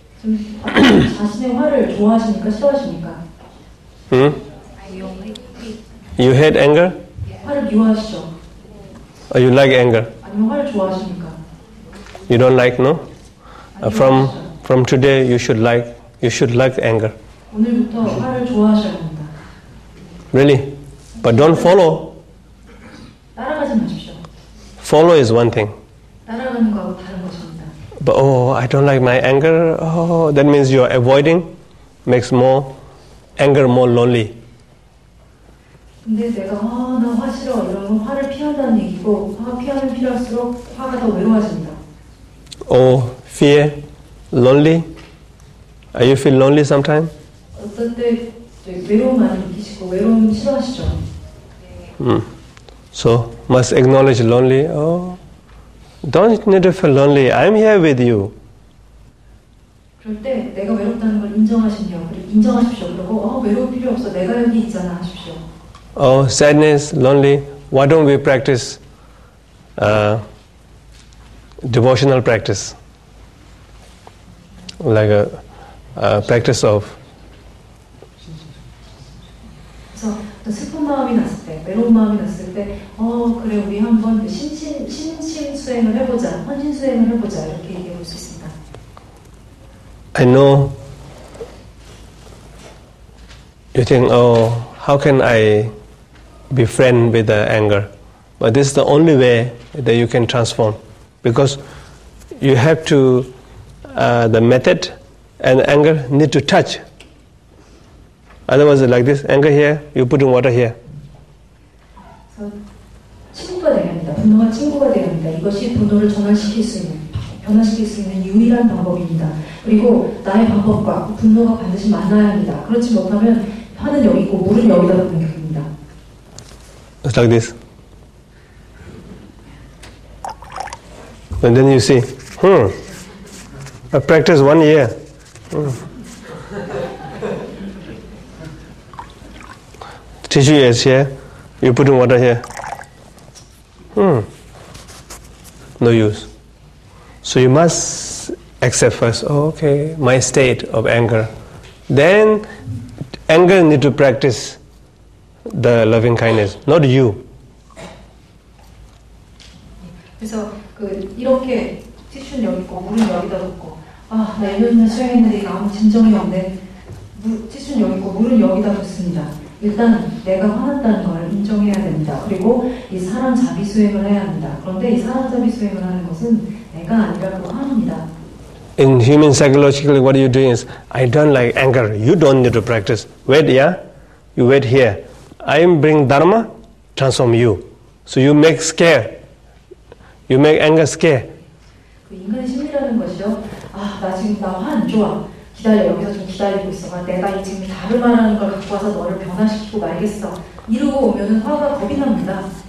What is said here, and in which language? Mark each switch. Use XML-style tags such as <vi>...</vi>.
<ko>좀 자신의 화를 좋아하십니까? 싫어하십니까?</ko> <en>You hate anger?</en> <ko>화를 미워하시죠?</ko> <en>Or you like anger?</en> <ko>아니면 화를 좋아하십니까?</ko> <en>You don't like, no? From today you should like anger.</en> <ko>오늘부터 화를 좋아하셔야 합니다.</ko> <en>Really? But don't follow.</en> <ko>따라가지 마십시오.</ko> <en>Follow is one thing.</en> <ko>따라가는 거하고 다른 것입니다.</ko> <en>But I don't like my anger. That means you are avoiding, makes anger more lonely.</en> <ko>근데 내가 나 화 싫어 이러면 화를 피한다는 얘기고 화 피하면 피할수록 화가 더 외로워집니다.</ko> <en>Fear, lonely. You feel lonely sometimes?</en> <ko>어떨 때 외로움 많이 느끼시고 외로움 싫어하시죠?</ko> <en>So must acknowledge lonely. Don't need to feel lonely. I'm here with you.</en> <ko>그럴 때 내가 외롭다는 걸 인정하십시오. 그리고 외로울 필요 없어. 내가 여기 있잖아 하십시오.</ko> <en>Sadness, lonely. Why don't we practice devotional practice? Like a practice of.</en> <ko>그래서 슬픈 마음이 났을 때, 외로운 마음이 났을 때, 그래 우리 한번 신심 수행을 해보자, 헌신 수행을 해보자 이렇게 얘기해 볼 수 있습니다.</ko> <en>I know you think, how can I be friend with the anger? But this is the only way that you can transform, because you have to, the method and anger need to touch. Otherwise, like this, anger here, you put in water here.</en> <ko>그래서 친구가 되야 합니다. 분노가 친구가 되야 합니다. 이것이 분노를 변화시킬 수 있는 유일한 방법입니다. 그리고 나의 방법과 분노가 반드시 만나야 합니다. 그렇지 못하면 화는 여기 있고 물은 여기다 놓는 격입니다.</ko> <en>It's like this. And then you see, I practiced 1 year. Tissue is here, you put in water here. No use. So you must accept first, okay, my state of anger. Then anger need to practice the loving kindness, not you.</en> <ko>그래서 이렇게 티슈는 여기 있고 물은 여기다 놓고 나 1년이나 수행했는데 아무 진정이 없네. 티슈는 여기 있고 물은 여기다 놓습니다. 일단 내가 화났다는 걸 인정해야 됩니다. 그리고 이 사람 자비 수행을 해야 합니다. 그런데 이 사람 자비 수행을 하는 것은 내가 아니라 그 화입니다.</ko> <en>In human psychologically, what you're doing is, I don't like anger. You don't need to practice. Wait, yeah? You wait here. I bring dharma, transform you. So you make scare. You make anger scare.</en> <ko>그 인간의 심리라는 것이요. 나 지금 나 화 안 좋아. 기다려. 여기서 좀 기다리고 있어. 내가 이 지금 답을 말하는 걸 갖고 와서 너를 변화시키고 말겠어. 이러고 오면은 화가 겁이 납니다.</ko>